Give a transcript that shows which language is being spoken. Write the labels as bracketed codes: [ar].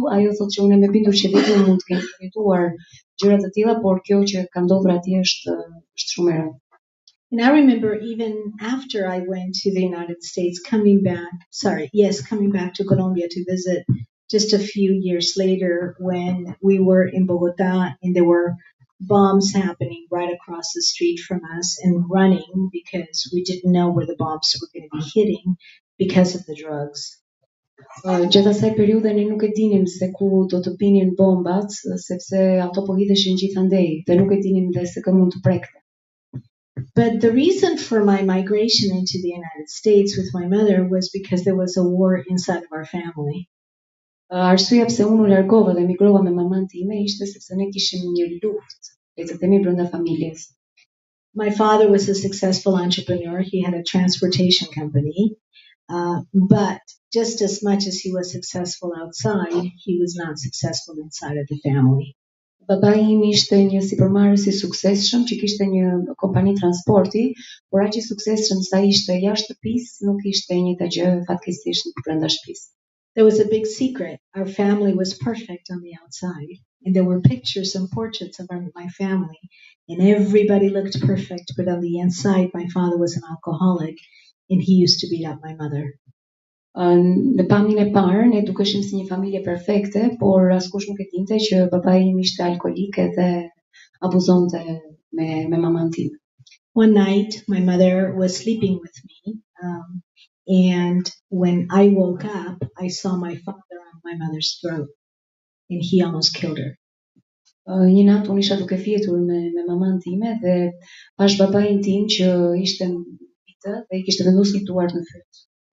[sq] Ajo thotë që unë jam e bindur që vetë mund të kemi jetuar gjëra të tilla, por kjo që ka ndodhur atje është shumë e rëndë. [en] And I remember even after I went to the United States, coming back to Colombia to visit just a few years later when we were in Bogota and there were bombs happening right across the street from us and running because we didn't know where the bombs were going to be hitting because of the drugs. [sq] Gjatë asaj periudhe ne nuk e dinim se ku do të binin bombat, sepse ato po hidheshin gjithandej dhe nuk e dinim dhe se kë mund të prekte. [en] But the reason for my migration into the United States with my mother was because there was a war inside of our family. [sq] Arsyeja pse unë u largova dhe emigrova me maman time ishte sepse ne kishim një luftë, le të themi brenda familjes. [en] My father was a successful entrepreneur. He had a transportation company. But just as much as he was successful outside, he was not successful inside of the family. [sq] Babai im ishte një sipërmarrës i suksesshëm që kishte një kompani transporti, por aq i suksesshëm sa ishte jashtë shtëpisë, nuk ishte e njëjta gjë fatkeqësisht brenda shtëpisë. [en] There was a big secret. Our family was perfect on the outside, and there were pictures and portraits of my family, and everybody looked perfect, but on the inside my father was an alcoholic, and he used to beat up my mother. [sq] Në pamjen e parë ne dukeshim si një familje perfekte, por askush nuk e dinte që babai im ishte alkolik dhe abuzonte me maman time. [en] One night my mother was sleeping with me, and when I woke up I saw my father on my mother's throat, and he almost killed her. [sq] Një natë unë isha duke fjetur me maman time dhe pash babain tim që ishte mbi të dhe I kishte vendosur duart në fytyrë.